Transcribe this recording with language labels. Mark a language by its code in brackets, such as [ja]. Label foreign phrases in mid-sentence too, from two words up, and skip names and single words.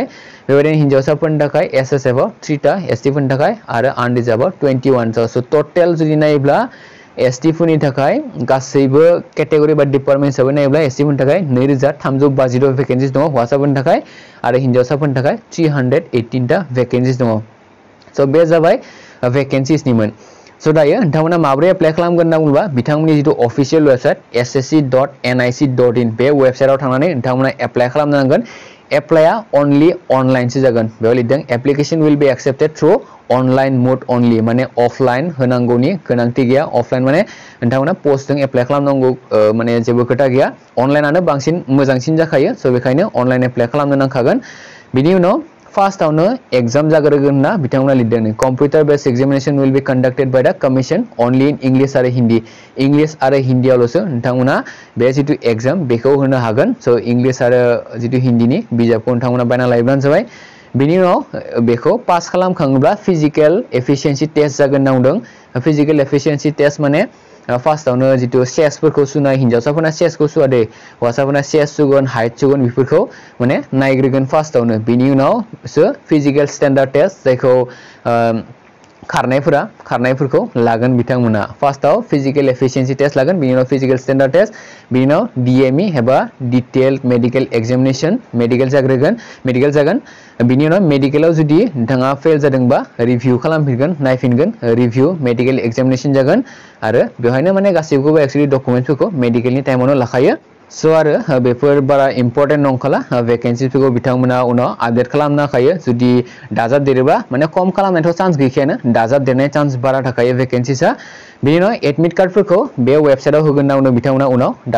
[brx] बेबायदिनो हिनजावसाफोरनि थाखाय एसएसएफ आव 3 टा एसटी फोरनि थाखाय आरो अनरिजर्वआव 21 सो टोटल जुदि नायोब्ला एसटी फोरनि थाखाय गासैबो केटेगरि बा डिपार्टमेन्ट हिसाबै नायोब्ला एसटी फोरनि थाखाय 2352 भेकेन्सिस दङ हौवासाफोरनि थाखाय आरो हिनजावसाफोरनि थाखाय 318 टा भेकेन्सिस दङ स' बे जाबाय भेकेन्सिसनिमोन सो दायो नोंथांमोना माबोरै एप्लाइ खालामगोन होनना बुङोब्ला बिथांमोननि जितु [en] official website [brx] ssc.nic.in बे वेबसाइटआव थांनानै नोंथांमोना एप्लाइ खालामनांगोन एप्लाइआ [en] only online [brx] सो जागोन बेयाव लिरदों [en] application will be accepted through online mode only [brx] माने अफलाइन होनांगौनि गोनांथि गैया अफलाइन माने नोंथांमोना पोस्टजों एप्लाइ खालामनांगौ माने जेबो खोथा गैया अनलाइनानो बांसिन मोजांसिन जाखायो सो बेखायनो अनलाइन एप्लाइ खालामनो नांखागोन बिनि उनाव फार्स्टआवनो एग्जाम जाग्रोगोन ना बिथांमोना लिरदों [en] computer based examination will be conducted by the commission only in English [brx] आरो हिंदी इंग्लिश आरो हिंदीआवलसो नोंथांमोना बे जितु एग्जाम बेखौ होनो हागोन सो इंग्लिश आरो जितु हिंदीनि बिजाबखौ नोंथांमोना बायना लायोब्लानो जाबाय बिनि उनाव बेखौ पास खालामखाङोब्ला [en] physical efficiency test [brx] जागोन नांदों [en] physical efficiency test [brx] माने फार्स्टआवनो जितु चेस्टफोरखौ सुनाय हिनजावसाफोरना चेस्टखौ सुवा दे हौवासाफोरना चेस्ट सुगोन हाइट सुगोन बेफोरखौ माने नायग्रोगोन फार्स्टआवनो बिनि उनावसो [en] physical standard test [brx] जायखौ खारनायफोरखौ लागोन बिथांमोना फार्स्टआव [en] physical efficiency test [brx] लागोन बिनि उनाव [en] physical standard test [brx] बिनि उनाव डीएमई एबा [en] detailed medical examination medical [brx] जागोन बिनि उनाव मेडिकलाव जुदि नोंथाङा फेल जादोंबा रिभिउ खालामफिनगोन नायफिनगोन [en] review medical examination [brx] जागोन आरो बेवहायनो माने गासैखौबो एक्चुअली डकुमेन्टसफोरखौ मेडिकलनि टाइमावनो लाखायो सो आरो बेफोर बारा इम्पर्टेन्ट नंखाला वेकेन्सिफोरखौ बिथांमोना उनाव आपडेट खालामनो हाखायो जुदि दाजाबदेरोबा माने खम खालामनायथ' चान्स गैखायानो दाजाबदेरनाय चान्स बारा थाखायो वेकेन्सिसा बिनि उनाव एडमिट कार्डफोरखौ बे वेबसाइटआव होगोन नावनो बिथांमोना उनाव